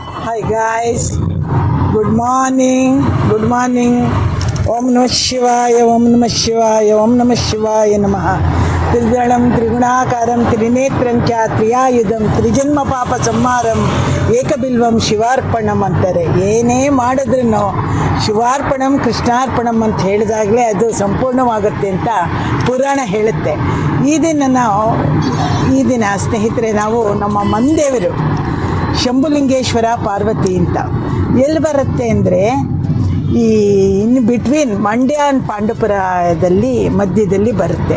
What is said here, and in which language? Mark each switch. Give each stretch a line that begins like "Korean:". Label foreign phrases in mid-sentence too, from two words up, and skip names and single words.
English: Hi guys, good morning, good morning.
Sanskrit: ॐ नमः शिवाय ॐ नमः शिवाय ॐ नमः शिवाय नमः. ತ್ರಿದಳಂ ತ್ರಿಗುಣಾಕಾರಂ ತ್ರಿನೇತ್ರಂ ಚ ತ್ರಿಯಾಯುಧಂ ತ್ರಿಜನ್ಮ ಪಾಪ ಸಂಹಾರಂ ಏಕಬಿಲ್ವಂ ಶಿವಾರ್ಪಣಂ ಅಂತಾರೆ.
Kannada: ಏನೇ ಮಾಡಿದ್ರೂ
Sanskrit: ಶಿವಾರ್ಪಣಂ ಕೃಷ್ಣಾರ್ಪಣಂ
Kannada: ಅಂತ ಹೇಳಿದಾಗಲೇ ಅದು ಸಂಪೂರ್ಣವಾಗುತ್ತೆ ಅಂತ ಪುರಾಣ ಹೇಳುತ್ತೆ. ಈ ದಿನ ಸ್ನೇಹಿತರೆ ನಾವು ನಮ್ಮ ಮನ್ದೇವರು ಶಂಭುಲಿಂಗೇಶ್ವರ ಪಾರ್ವತಿ ಅಂತ ಎಲ್ಲಿ ಬರುತ್ತೆ ಅಂದರೆ ಈ
English: in between Mandya and
Kannada: ಪಾಂಡವಪುರದಲ್ಲಿ ಮಧ್ಯದಲ್ಲಿ ಬರುತ್ತೆ.